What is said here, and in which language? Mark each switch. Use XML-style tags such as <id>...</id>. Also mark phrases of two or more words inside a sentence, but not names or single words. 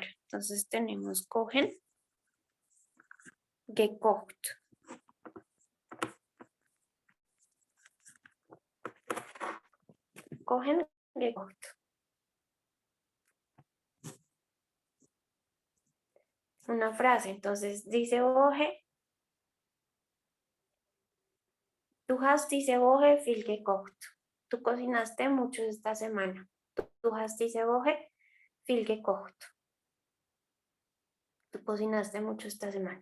<es>Entonces tenemos</es> <de>kochen, gekocht. Kochen, gekocht.</de> <es>Una frase, entonces dice Boje.</es> <de>Du hast diese Woche viel gekocht.</de> <es>Tú cocinaste mucho esta semana.</es> <de>Du hast diese Woche viel gekocht.</de> <es>Tú cocinaste mucho esta semana.</es>